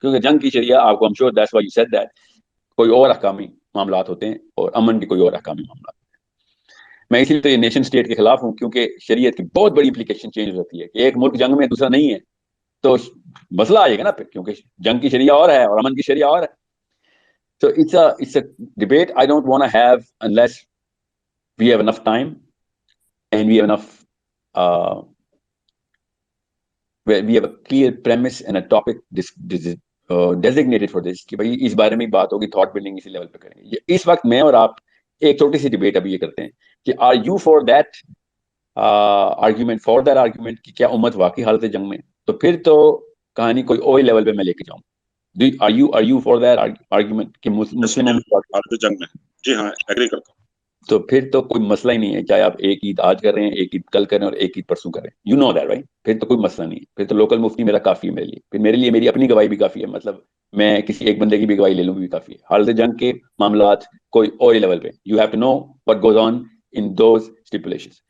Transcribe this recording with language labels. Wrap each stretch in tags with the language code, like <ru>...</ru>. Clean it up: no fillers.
<ur>کیونکہ جنگ کی شریعہ آپ کو</ur> <en>I'm sure that's why you said that</en> <ur>کوئی اور احکامی معاملات ہوتے ہیں اور امن کے کوئی اور احکامی معاملات. میں اسی لیے تو یہ نیشن اسٹیٹ کے خلاف ہوں، کیونکہ شریعت کی بہت بڑی اپلیکیشن چینج ہوتی ہے کہ ایک ملک جنگ میں دوسرا نہیں ہے تو مسئلہ آئے گا نا پھر، کیونکہ جنگ کی شریعہ اور ہے اور امن کی شریعہ اور ہے.</ur> <en>So it's a debate I don't want to have unless we have enough time and we have enough we have a clear premise and a topic designated for this</en> <ur>کہ بھائی اس بارے میں بات ہوگی، تھاٹ بلڈنگ اسی level پہ کریں گے. اس وقت میں اور آپ ایک چھوٹی سی ڈبیٹ ابھی یہ کرتے ہیں کہ</ur> <en>are you for that argument</en> <ur>کہ کیا امت واقعی حالت جنگ میں؟ تو پھر تو کہانی کوئی اور لیول پہ میں لے کے جاؤں.</ur> <en>Are you for that argument</en> <ur>کہ مسلم حالت جنگ میں؟ جی ہاں ایگری کرتا ہوں. تو پھر تو کوئی مسئلہ ہی نہیں ہے، چاہے آپ ایک عید آج کر رہے ہیں، ایک عید کل کر رہے ہیں اور ایک عید پرسوں کر رہے ہیں.</ur> <en>You know that right.</en> <ur>پھر تو کوئی مسئلہ نہیں ہے، پھر تو لوکل مفتی میرا کافی ہے میرے لیے. پھر میرے لیے میری اپنی گواہی بھی کافی ہے، مطلب میں کسی ایک بندے کی بھی گواہی لے لوں بھی کافی ہے. حالت جنگ کے معاملات کوئی اور لیول پہ</ur> <en>You have to know what goes on in those stipulations.</en>